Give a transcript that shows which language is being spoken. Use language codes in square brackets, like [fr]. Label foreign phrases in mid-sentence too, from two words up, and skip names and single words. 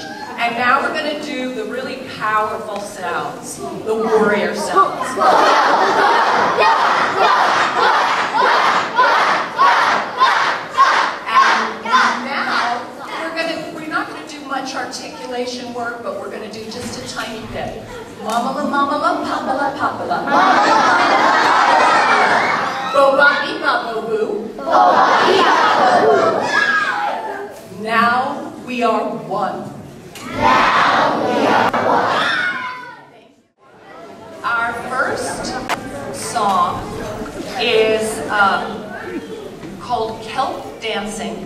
[en] And now we're going to do the really powerful sounds, the warrior sounds. And now we're not going to do much articulation work, but we're going to do just a tiny bit. Mama la mama la papa la papa la. Bo-ba-ee ba-bo-boo. Now we are one. Our first song is called Kelp Dancing.